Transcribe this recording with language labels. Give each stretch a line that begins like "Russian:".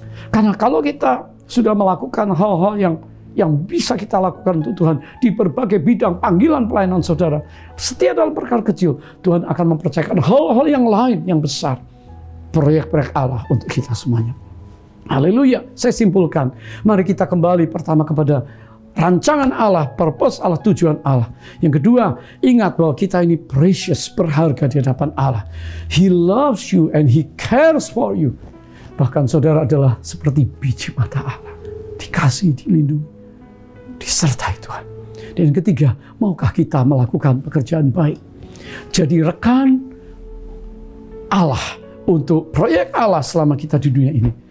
Indonesian: Karena kalau kita sudah melakukan hal-hal yang bisa kita lakukan untuk Tuhan di berbagai bidang panggilan pelayanan saudara, setia dalam perkara kecil, Tuhan akan mempercayakan hal-hal yang lain yang besar. Proyek-proyek Allah untuk kita semuanya. Haleluya. Saya simpulkan, mari kita kembali pertama kepada rancangan Allah, purpose Allah, tujuan Allah. Yang kedua, ingat bahwa kita ini precious, berharga di hadapan Allah.
English: He loves you and He cares for you.
Indonesian: Bahkan saudara adalah seperti biji mata Allah. Dikasih, dilindungi, disertai Tuhan. Dan yang ketiga, maukah kita melakukan pekerjaan baik? Jadi rekan Allah untuk proyek Allah selama kita di dunia ini.